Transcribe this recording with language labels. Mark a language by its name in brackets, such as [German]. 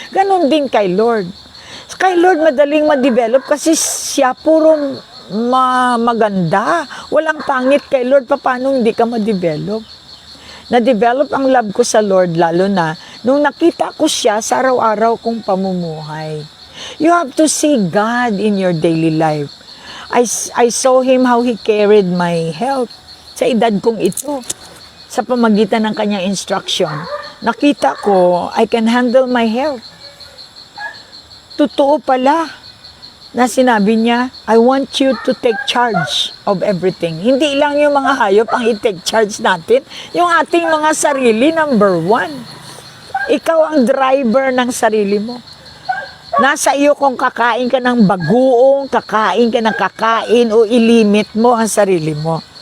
[Filipino] Ganon din kay Lord. Kay Lord, madaling ma-develop kasi siya puro maganda. Walang pangit kay Lord. Paano hindi ka ma-develop? Na-develop ang love ko sa Lord, lalo na nung nakita ko siya sa araw-araw kong pamumuhay. [English] You have to see God in your daily life. I saw Him how He carried my health sa edad kong ito. [Filipino] Sa pamagitan ng kanyang instruction, nakita ko, I can handle my health. [English] Totoo pala na sinabi niya, I want you to take charge of everything. [Filipino] Hindi lang yung mga hayop ang i-take charge natin, yung ating mga sarili, number one. Ikaw ang driver ng sarili mo. Nasa iyo kung kakain ka ng bagoong, kakain ka ng kakain o ilimit mo ang sarili mo.